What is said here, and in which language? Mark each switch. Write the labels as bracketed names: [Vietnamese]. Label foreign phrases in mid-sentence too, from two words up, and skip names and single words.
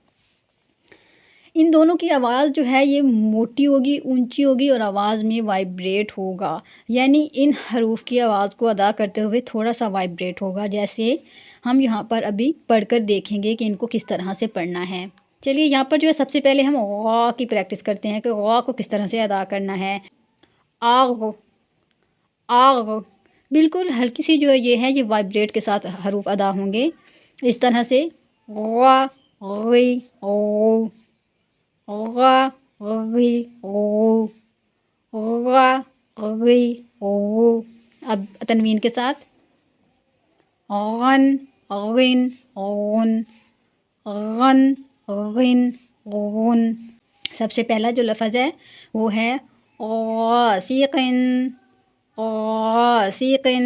[Urdu] ان دونوں کی آواز جو ہے یہ موٹی ہوگی، اونچی ہوگی اور آواز میں وائبریٹ ہوگا، یعنی ان حروف کی آواز کو ادا کرتے ہوئے تھوڑا سا وائبریٹ ہوگا، جیسے ہم یہاں پر ابھی پڑھ کر دیکھیں گے کہ ان کو کس طرح سے پڑھنا ہے۔ چلیے یہاں پر جو ہے سب سے پہلے ہم غا کی پریکٹس کرتے ہیں کہ غا کو کس طرح سے ادا کرنا ہے۔ آغ آغ بالکل ہلکی سی جو یہ ہے یہ وائبریٹ کے ساتھ حروف ادا ہوں گے، اس طرح سے غا غی غو، غا غی غو، غا غی غو۔ اب تنوین کے ساتھ غن غن غن، غن غن غن۔ سب سے پہلا جو لفظ ہے وہ ہے غاسقن، غاسقن۔